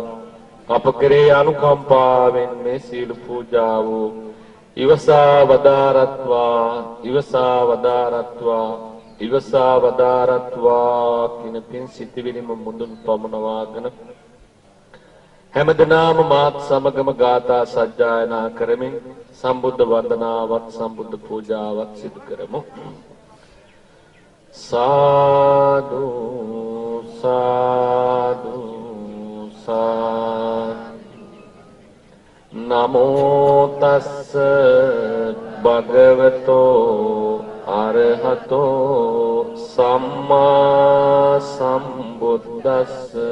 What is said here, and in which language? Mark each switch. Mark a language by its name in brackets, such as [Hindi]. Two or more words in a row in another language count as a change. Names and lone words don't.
[Sinhala] අප කෙරේ අනුකම්පාවෙන් මේ සීල පූජාව ඉවසා වදාරත්වා, ඉවසා වදාරත්වා, ඉවසා වදාරත්වා කින පින් සිතිවිලිම මුදුන් පමුණවාගෙන හැමදෙනාම මාත් සමගම ගාථා සජ්ජායනා කරමින් සම්බුද්ධ වන්දනාවත් සම්බුද්ධ පූජාවත් සිදු කරමු. සාදු සාදු සාදු. [Pali] නමෝ තස්ස භගවතෝ අරහතෝ සම්මා සම්බුද්දස්ස.